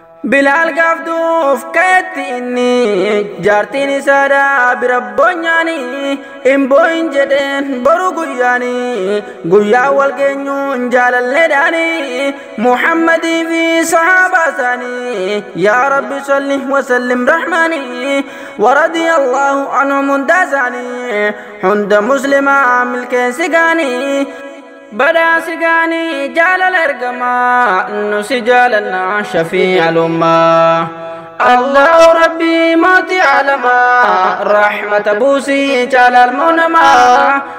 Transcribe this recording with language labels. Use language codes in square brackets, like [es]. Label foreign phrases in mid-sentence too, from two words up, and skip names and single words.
[om] Bilaal gaaf duuf ka'etti inni, jaartiin isaadha bira boonyaani, hin boo'in jedheen boru guyyaani, guyyaa wal geenyuun jaalalleedhaani, Muhammadii fi sahaabaa isaanii, yaa Rabbi [ar] صل وسلم [om] rahmaani, [ar] ورضي الله عنهم [om] hundaa isaanii, hunda muslimaa milkeensi gaanii. Badhaasi gaanii jaalala ergamaa, nu si jaalanna [ar] شفيع الأمة. [om] Allahu Rabbi mootii alamaa, rahmata buusii jaalal muunamaa.